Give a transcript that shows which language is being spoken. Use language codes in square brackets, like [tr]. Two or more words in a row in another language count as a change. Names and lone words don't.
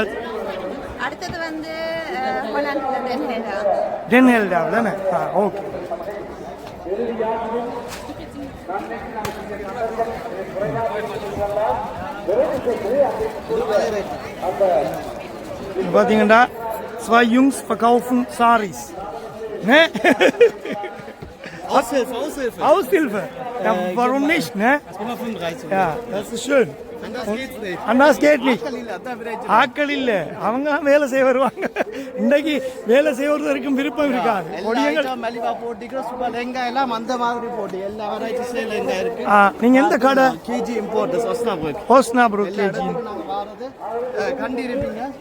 [ta] அடுத்தது வந்து டென்ஹெல்டா தானே? ஓகே. [de] பார்த்தீங்கன்னா zwei Jungs verkaufen Saris. Ne? Aushilfe. Ja, warum nicht, ne? Ja, das ist schön. Anders geht nicht. [ta] ஆட்கள் இல்ல அவங்க வேலை செய்ய வருவாங்க. இன்னைக்கு வேலை செய்வதற்கும் விருப்பம் இருக்காது. மலிவா போட்டிக்கு சூப்பர் லெங்கா எல்லாம் அந்த மாதிரி போட்டி எல்லா வெரைட்டிஸ்ல லெங்கா இருக்கு. நீங்க எந்த கடை? கேஜி இம்போர்ட் ஒஸ்னாபுரம். ஒஸ்னாபுரம் கேஜி. கண்டிருப்பீங்க.